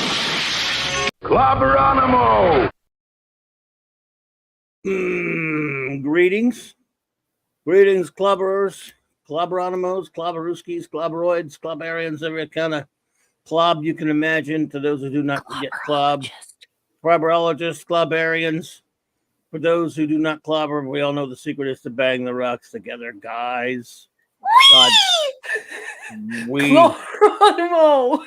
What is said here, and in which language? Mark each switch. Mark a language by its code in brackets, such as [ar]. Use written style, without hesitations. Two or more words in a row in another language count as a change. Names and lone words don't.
[en] Clobberonimo! Greetings. Greetings, clobberers, clobberonimos, clobberooskies, clobberoids, clobberians, every kind of clob you can imagine. To those who do not get clobbed, clobberologists, clobberians. For those who do not clobber, we all know the secret is to bang the rocks together, guys. God. Clobberonimo!